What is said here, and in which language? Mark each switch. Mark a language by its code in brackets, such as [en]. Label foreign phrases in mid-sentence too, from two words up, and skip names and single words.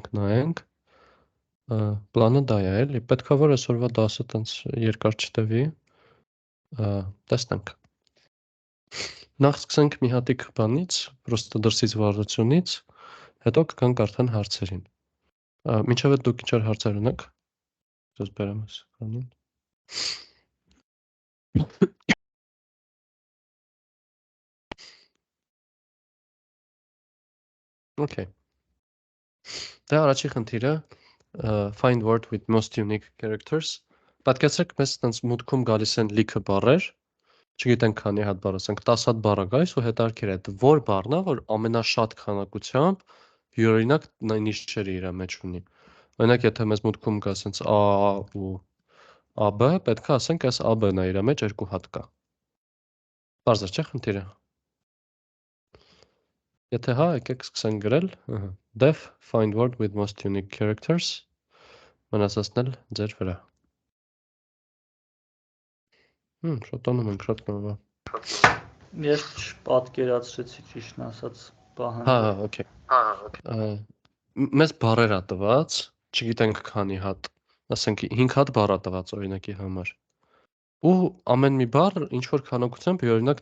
[hy] նայենք։ Պլանը դա է, էլի, պետքա որ այսօրվա դասը տենց երկար չտևի, տեսնենք։ Նախ սկսենք մի հատիկ բանից, պրոստը դրսից վարությունից, հետո կգանք արդեն հարցերին։ Մինչև այդ դուք ինչ հարցեր ունեք։ Ես բերեմ այս էկրանին։ Okay. Դա առաջի խնդիրը [en] find word with most unique characters։ [hy] Պատկերացրեք, մեզ տենց մուտքում գալիս են լիքը բառեր, չգիտենք քանի հատ բառ, ասենք 10 հատ բառ գայս ու հետաքրքիր է, դա որ բառն է, որ ամենաշատ քանակությամբ յուրօրինակ նիշերը իր մեջ ունի։ Օրինակ, եթե մեզ մուտքում գա ասենց A ու AB, պետք է ասենք այս AB-ն է իր մեջ 2 հատ կա։ Պարզ է, չէ՞ խնդիրը։ Եթե հա, եկեք սկսենք գրել, [en] def find word with most unique characters, [hy] մնացածն էլ ձեր վրա։ Շոտանում ենք, շատ լավ է։ Ես չպատկերացրեցի ճիշտն ասած պահանջը։ Հա, okay։ Մեզ բառեր է տված, չգիտենք քանի հատ, ասենք 5 հատ բառ է տված օրինակի համար։ Ու ամեն մի բառ ինչ որ քանակությամբ յուրօրինակ